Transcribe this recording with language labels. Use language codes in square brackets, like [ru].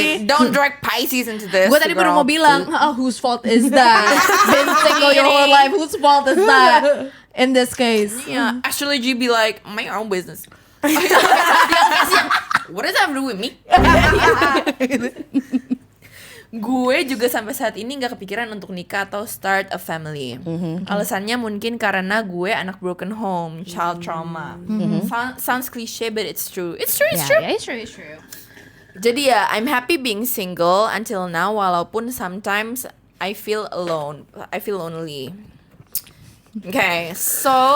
[en] Don't drag Pisces into this. [id] Gue tadi baru [en] girl. [id] mau bilang, [en] whose fault is that? Been single your whole life, whose fault is that? In this case. Yeah, actually you be like, my own business. [id] Dia kasih yang, [en] what does that have to do with me? [id] Gue juga sampai saat ini nggak kepikiran untuk nikah atau [en] start a family. [id] Alasannya mungkin karena gue anak broken home, [en] child trauma. Sounds cliche but it's true. It's true. It's true. Yeah, it's true, it's true. [id] Jadi ya, [en] I'm happy being single until now. [id] Walaupun [en] sometimes I feel alone. I feel lonely. Okay, so